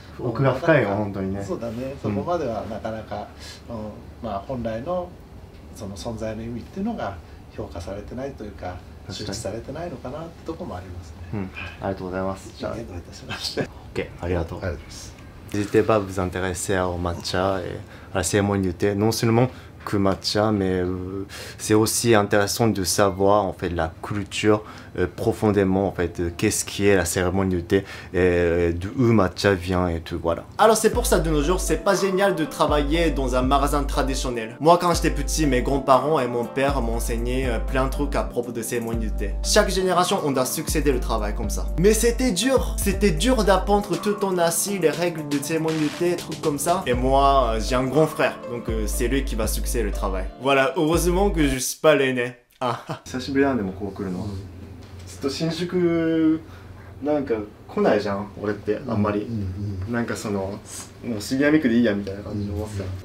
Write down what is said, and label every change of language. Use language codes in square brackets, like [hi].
[ja] 奥が深いよ本当にね。そうだね、そこまではなかなか、まあ本来のその存在の意味っていうのが評価されてないというか、周知されてないのかなってところもありますね。ありがとうございます。じゃあどういたしまして。 OK、ありがとう。ありがとうございます。 [fr] N'hésitez pas à vous intéresser au matcha et à la cérémonie du thé. Non seulement que matcha, mais c'est aussi intéressant de savoir en fait la culture profondément en fait qu'est-ce qui est la cérémonie du thé et d'où matcha vient et tout, voilà. Alors c'est pour ça de nos jours c'est pas génial de travailler dans un magasin traditionnel. Moi quand j'étais petit, mes grands-parents et mon père m'ont enseigné plein de trucs à propos de cérémonie du thé. Chaque génération on doit succéder le travail comme ça. Mais c'était dur d'apprendre tout en assis les règles de cérémonie du thé, trucs comme ça. Et moi j'ai un grand frère, donc c'est lui qui va succéder le travail. Voilà, heureusement que je suis pas l'aîné. Ah. [ja] 久しぶりなんでもこう来るの。ずっと新宿なんか来ないじゃん俺ってあんまり。なんかそのもう杉並区でいいやみたいな感じで思ってた。